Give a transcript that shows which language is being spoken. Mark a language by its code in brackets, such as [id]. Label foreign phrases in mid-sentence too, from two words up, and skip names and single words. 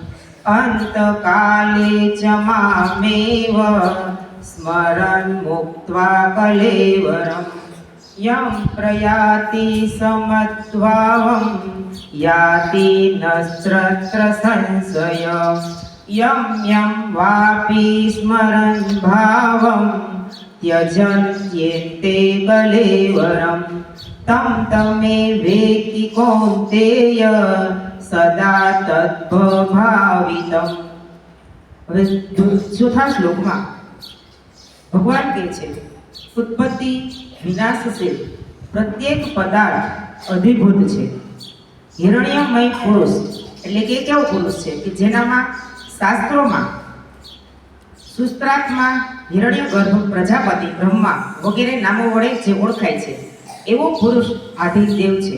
[sa] અંતકાલે ચ મામેવ સ્મરન મુક્ત્વા કલેવરમ યમ પ્રયાતિ સમદ્ભાવં યાતિ નસ્ત્રત્ર સંશય યમ યમ વાપી સ્મરન ભાવં त्यजन्त्येते कलेवरं तं तमे वेत्ति कौन्तेय सदा तद्भावितम्. [gu] હવે ચોથા શ્લોકમાં ભગવાન કહે છે, ઉત્પત્તિ વિનાશશીલ પ્રત્યેક પદાર્થ અધિભૂત છે. હિરણ્યમય પુરુષ એટલે કે કેવો પુરુષ છે કે જેનામાં શાસ્ત્રોમાં સુસ્ત્રાત્મા, હિરણ્યગર્ભ, પ્રજાપતિ, બ્રહ્મા વગેરે નામો વડે જે ઓળખાય છે એવો પુરુષ આધિદેવ છે.